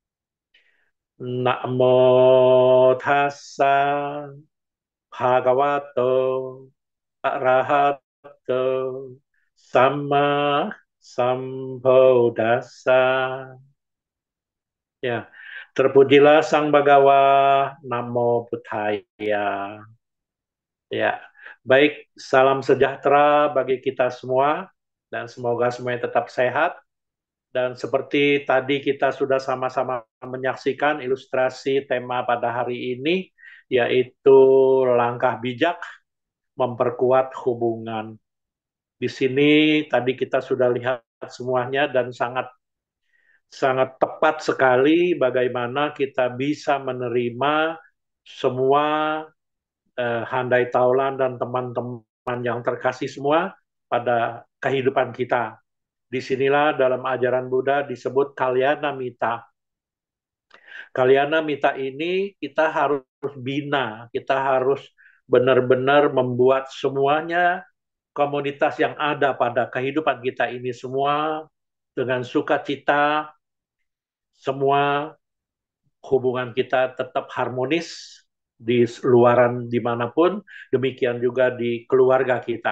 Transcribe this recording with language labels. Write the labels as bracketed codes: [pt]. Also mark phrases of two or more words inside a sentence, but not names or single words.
[pi] Namo tassa bhagavato arahato samma sambuddhassa. [id] Ya, terpujilah Sang Bhagawa, [pi] Namo Buddhaya. [id] Ya, baik, salam sejahtera bagi kita semua dan semoga semuanya tetap sehat Dan seperti tadi kita sudah sama-sama menyaksikan ilustrasi tema pada hari ini, yaitu langkah bijak memperkuat hubungan. Di sini tadi kita sudah lihat semuanya dan sangat sangat tepat sekali bagaimana kita bisa menerima semua handai taulan dan teman-teman yang terkasih semua pada kehidupan kita. Disinilah dalam ajaran Buddha disebut [pi] kalyana mita. Kalyana mita [id] ini kita harus bina, kita harus benar-benar membuat semuanya komunitas yang ada pada kehidupan kita ini semua dengan sukacita, semua hubungan kita tetap harmonis di luaran dimanapun, demikian juga di keluarga kita.